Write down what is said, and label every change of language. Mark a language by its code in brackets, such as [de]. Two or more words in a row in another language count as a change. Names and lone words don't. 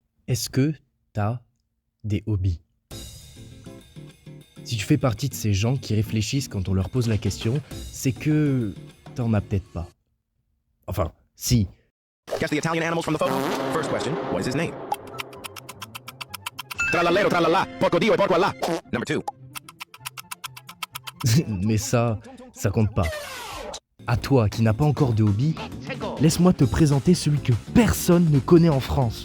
[fr] Est-ce que t'as des hobbies? Si tu fais partie de ces gens qui réfléchissent quand on leur pose la question, c'est que t'en as peut-être pas. Enfin, si. [en] Guess the Italian animals from the photo. First question, what is his name? [it] Tralalero tralala, porco dio e porco alla. [en] Number 2. [fr] Mais ça compte pas. À toi qui n'as pas encore de hobby, laisse-moi te présenter celui que personne ne connaît en France.